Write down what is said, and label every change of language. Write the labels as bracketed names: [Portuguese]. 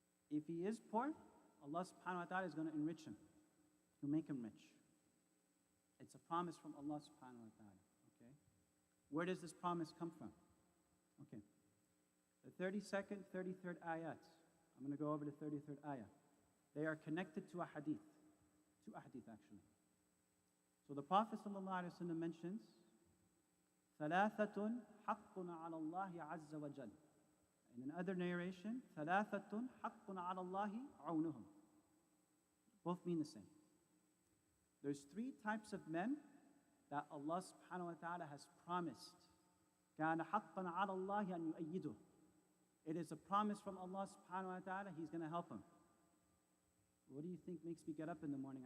[English] If he is poor, Allah subhanahu wa ta'ala is going to enrich him. He'll make him rich. It's a promise from Allah subhanahu wa ta'ala. Okay? Where does this promise come from? Okay. The 32nd, 33rd ayat. I'm going to go over the 33rd ayah. They are connected to a hadith. Two hadith actually. So the Prophet ﷺ mentions, [Arabic] ثَلَاثَةٌ حَقٌّ عَلَى اللَّهِ عَزَّ وَجَلَّ. [English] In another narration, [Arabic] ثَلَاثَةٌ حَقٌّ عَلَى اللَّهِ عَوْنُهُمْ. [English] Both mean the same. There's three types of men that Allah subhanahu wa ta'ala has promised. [Arabic] كَانَ حَقًّا عَلَى اللَّهِ أَنْ يُؤَيِّدُهُ. [English] It is a promise from Allah subhanahu wa ta'ala, He's going to help him. What do you think makes me get up in the morning?